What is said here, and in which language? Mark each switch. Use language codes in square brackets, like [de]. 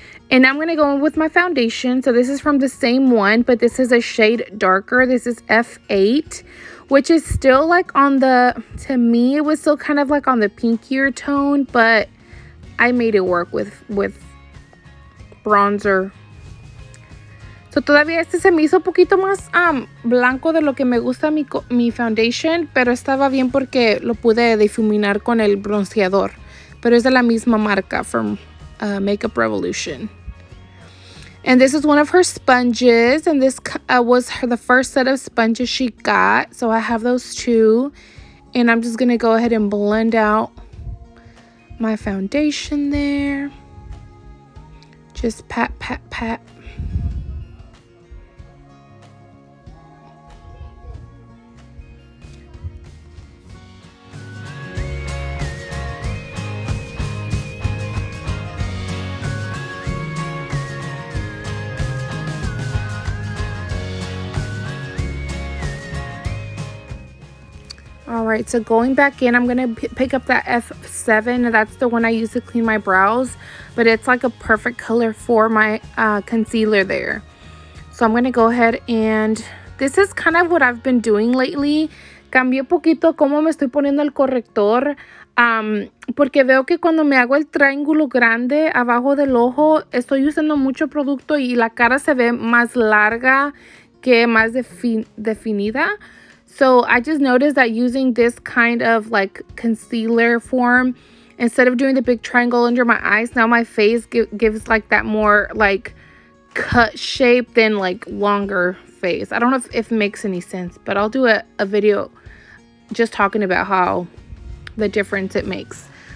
[en] And I'm going to go in with my foundation. So this is from the same one, but this is a shade darker. This is F8, which is still like on the, to me, it was still kind of like on the pinkier tone, but I made it work with bronzer. [es] So todavía este se me hizo un poquito más blanco de lo que me gusta mi foundation, pero estaba bien porque lo pude difuminar con el bronceador. Pero es de la misma marca, [en] from Makeup Revolution. And this is one of her sponges, and this was the first set of sponges she got. So I have those two, and I'm just going to go ahead and blend out my foundation there. Just pat, pat, pat. Alright, so going back in, I'm going to pick up that F7. That's the one I use to clean my brows. But it's like a perfect color for my concealer there. So I'm going to go ahead and... This is kind of what I've been doing lately. [es] Cambié poquito cómo me estoy poniendo el corrector. Porque veo que cuando me hago el triángulo grande abajo del ojo, estoy usando mucho producto y la cara se ve más larga que más definida. [en] So I just noticed that using this kind of like concealer form, instead of doing the big triangle under my eyes, now my face gives like that more like cut shape than like longer face. I don't know if it makes any sense, but I'll do a video just talking about how the difference it makes.